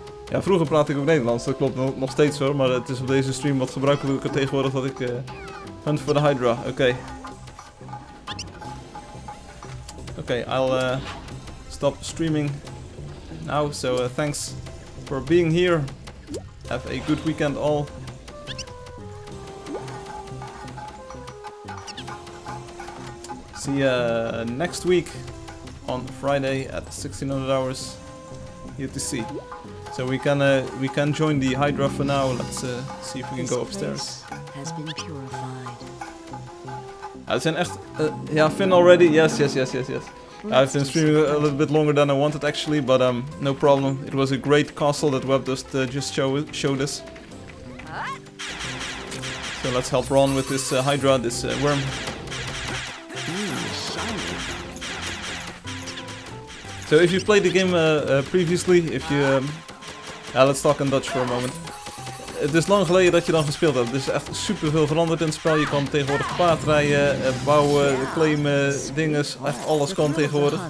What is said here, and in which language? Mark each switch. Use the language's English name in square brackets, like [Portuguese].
[Dutch] Ja, vroeger praatte ik ook Nederlands, dat klopt nog steeds hoor, maar het is op deze stream wat gebruikelijker tegenwoordig dat ik hunt voor de Hydra. Oké. [English] Oké, I'll stop streaming now, so thanks for being here. Have a good weekend all. See you next week on Friday at 1600 hours UTC. So we can join the Hydra for now. Let's see if we can go upstairs. Has been purified. [Dutch] Het zijn echt, [English] yeah, Finn already. Yes. I've been streaming a little bit longer than I wanted actually, but no problem. It was a great castle that Webdust just showed us. So let's help Ron with this Hydra, this worm. So if you played the game previously, if you... let's talk in Dutch for a moment. [Dutch] Het is lang geleden dat je dan gespeeld hebt. Er is echt super veel veranderd in het spel. Je kan tegenwoordig paardrijden, bouwen, claimen, dinges. Echt alles kan tegenwoordig.